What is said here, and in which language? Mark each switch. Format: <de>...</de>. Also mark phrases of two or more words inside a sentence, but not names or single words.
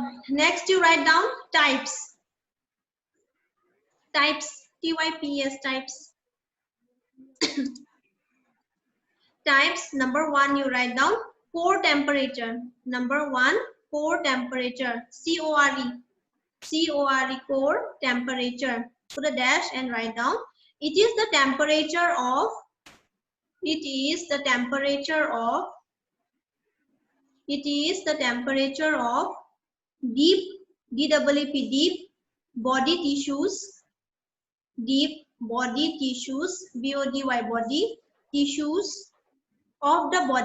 <en>Next you write down types. Types. T-Y-P-S, types. Types. Number 1 you write down core temperature. Number 1, core temperature. C-O-R-E. C-O-R-E, core temperature. Put a dash and write down. It is the temperature of deep, D-E-E-P, deep body tissues, deep body tissues, B-O-D-Y, body tissues of the body.</en>